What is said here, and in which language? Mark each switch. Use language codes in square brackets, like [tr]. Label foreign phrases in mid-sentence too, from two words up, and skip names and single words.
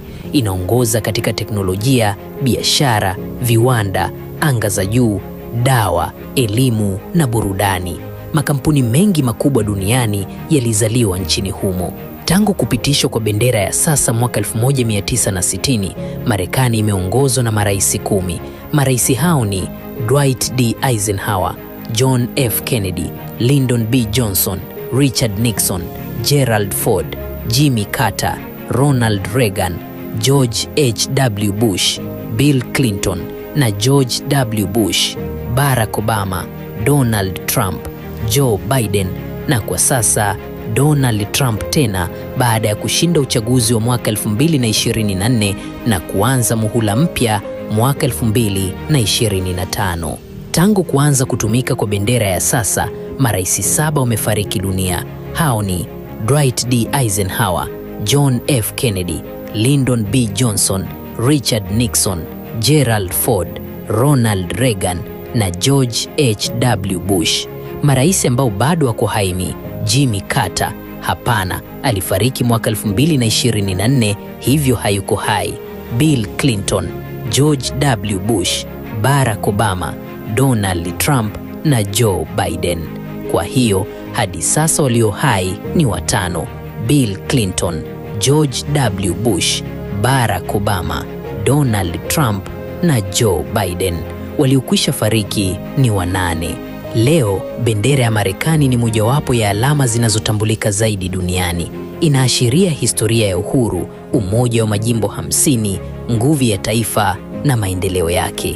[sw] Inaongoza katika teknolojia, biashara, viwanda, anga za juu, dawa, elimu na burudani. Makampuni mengi makubwa duniani yalizaliwa nchini humo. Tangu kupitishwa kwa bendera ya sasa mwaka 1960, Marekani imeongozwa na marais 10. Marais hao ni Dwight D. Eisenhower, John F. Kennedy, Lyndon B. Johnson, Richard Nixon, Gerald Ford, Jimmy Carter, Ronald Reagan, George H.W. Bush, Bill Clinton na George W. Bush, Barack Obama, Donald Trump, Joe Biden na kwa sasa Donald Trump tena baada ya kushinda uchaguzi wa mwaka 2024 na kuanza muhula mpya mwaka 2025. Tangu kuanza kutumika kwa bendera ya sasa, marais 7 wamefariki dunia. Hao ni Dwight D. Eisenhower, John F. Kennedy, Lyndon B. Johnson, Richard Nixon, Gerald Ford, Ronald Reagan na George H.W. Bush. Marais ambao bado wako hai ni Jimmy Carter, hapana, alifariki mwaka 2024, hivyo hayuko hai. Bill Clinton, George W. Bush, Barack Obama, Donald Trump na Joe Biden. Kwa hiyo hadi sasa walio hai ni 5: Bill Clinton, George W. Bush, Barack Obama, Donald Trump na Joe Biden. Waliokwisha fariki ni 8. Leo bendera ya Marekani ni mojawapo ya alama zinazotambulika zaidi duniani. Inaashiria historia ya uhuru, umoja wa majimbo 50, nguvu ya taifa na maendeleo yake.